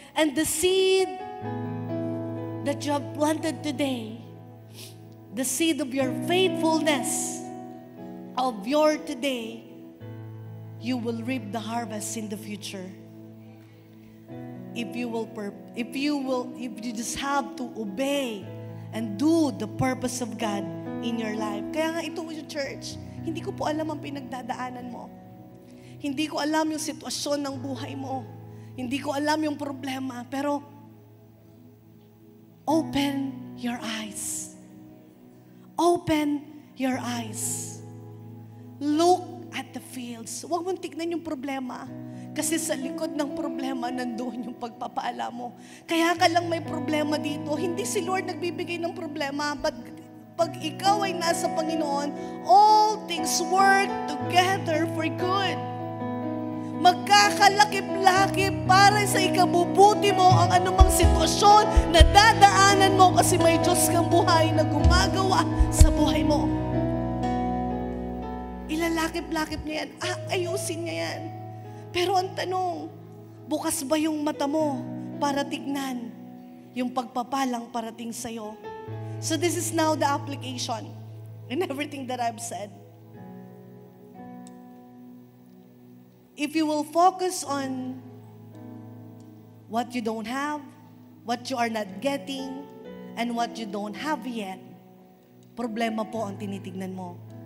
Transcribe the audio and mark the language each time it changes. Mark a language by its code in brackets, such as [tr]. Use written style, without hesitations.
[en] And the seed that you have planted today, the seed of your faithfulness, of your today, you will reap the harvest in the future. If you just have to obey and do the purpose of God in your life. [tl] Kaya nga ito yung church, hindi ko po alam ang pinagdadaanan mo. Hindi ko alam yung sitwasyon ng buhay mo. Hindi ko alam yung problema, pero [en] open your eyes. Open your eyes. Look at the fields. [tl] Huwag mong tignan yung problema. Kasi sa likod ng problema, nandoon yung pagpapaala mo. Kaya ka lang may problema dito. Hindi si Lord nagbibigay ng problema, but pag ikaw ay nasa Panginoon, [en] all things work together for good. [tl] Magkakalakip-lakip para sa ikabubuti mo ang anumang sitwasyon na dadaanan mo kasi may Diyos kang buhay na gumagawa sa buhay mo. Ilalakip-lakip niya yan. Ayusin niya yan. Pero ang tanong, bukas ba yung mata mo para tignan yung pagpapalang parating sa'yo? [en] So this is now the application in everything that I've said. If you will focus on what you don't have, what you are not getting, and what you don't have yet, [tl] problema po ang tinitignan mo.